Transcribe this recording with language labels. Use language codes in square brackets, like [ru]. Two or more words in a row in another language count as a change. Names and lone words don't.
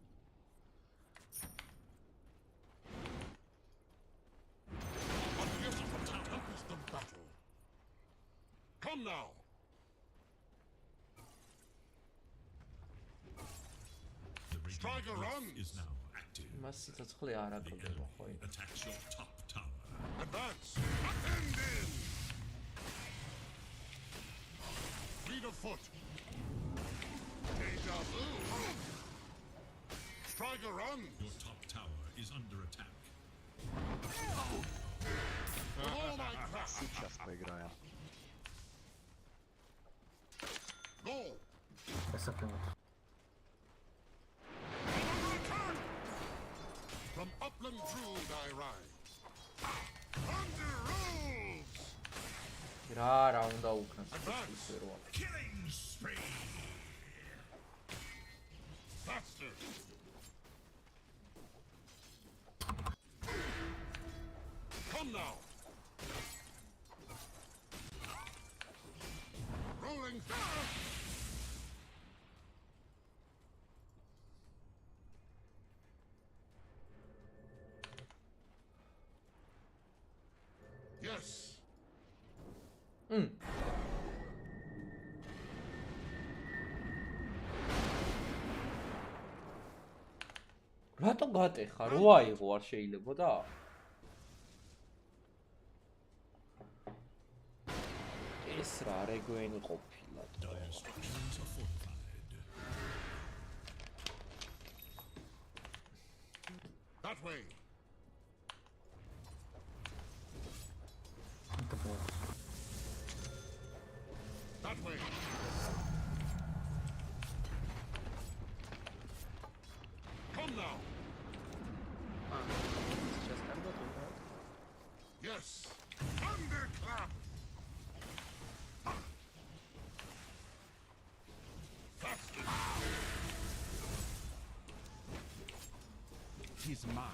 [en] A gift from tempest the battle. Come now. Striker runs. Is now active. [ka] მას სიცოცხლე არ აკრდება ხო? [en] Attacks your top tower. Advance. End in. Fleet of foot. Deja vu. Striker runs. Your top tower is under attack. [ru] Сейчас поиграем. [en] From upland brood I rise. Thunder rolls. [ka] რა უნდა უკრას ისე როა. [en] Killing spree. Faster. Come now. Rolling fast. Yes. [ka] რატო გატეხა? რო აიღო არ შეიძლებოდა? ეს რა რეგვენი ყოფილა? [en] Structures are fortified. That way. That way. Come now. [ru] Сейчас так дота играют. [en] Yes. Thunderclap. Faster. He's mine.